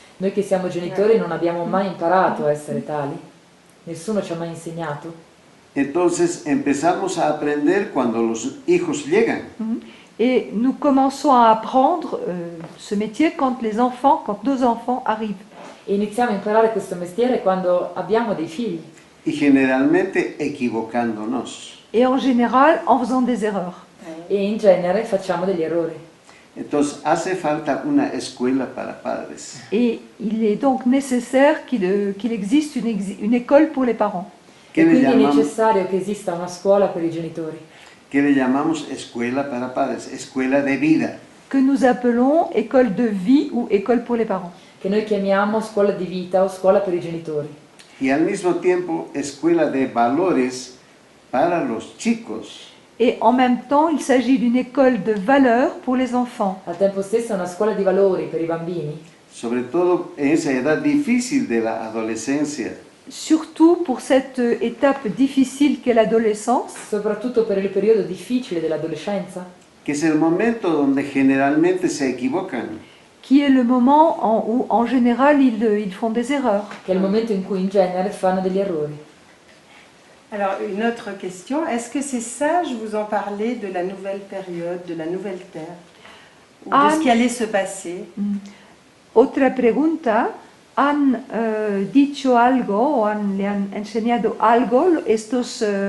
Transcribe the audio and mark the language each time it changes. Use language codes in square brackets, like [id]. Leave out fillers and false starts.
[it] Noi che siamo genitori non abbiamo mai imparato a essere tali. Nessuno ci ha mai insegnato. [es] Entonces empezamos a aprender cuando los hijos llegan. [fr] Et nous commençons à apprendre ce métier quand nos enfants arrivent. [it] E iniziamo a imparare questo mestiere quando abbiamo dei figli. [es] Y generalmente equivocándonos. [fr] Et en général, en faisant des erreurs. [it] E in genere facciamo degli errori. [es] Entonces hace falta una escuela para padres. [fr] Et il est donc nécessaire qu'il existe une école pour les parents. [es] ¿Qué [it] E [es] le [it] quindi è [es] llamamos? [it] necessario che esista una scuola per i genitori. [es] ¿Qué le llamamos escuela para padres? Escuela de vida. [fr] Que nous appelons école de vie ou école pour les parents. [it] Che noi chiamiamo scuola di vita o scuola per i genitori. [es] Y al mismo tiempo escuela de valores para los chicos. [fr] Et en même temps, il s'agit d'une école de valeurs pour les enfants. [it] Al tempo stesso è una scuola di valori per i bambini, [es] Sobre todo en esa edad difícil de la adolescencia. [fr] Surtout pour cette étape difficile qu'est l'adolescence, [it] soprattutto per il periodo difficile dell'adolescenza, [es] Que es el momento donde generalmente se equivocan. [fr] qui est le moment où en général ils font des erreurs. [it] che è il momento in cui in genere fanno degli errori. [fr] Alors, une autre question. Est-ce que ces sages vous ont parlé de la nouvelle période, de la nouvelle terre, ou de ce qui allait se passer? [es] Otra pregunta, ¿han dicho algo o le han enseñado algo estos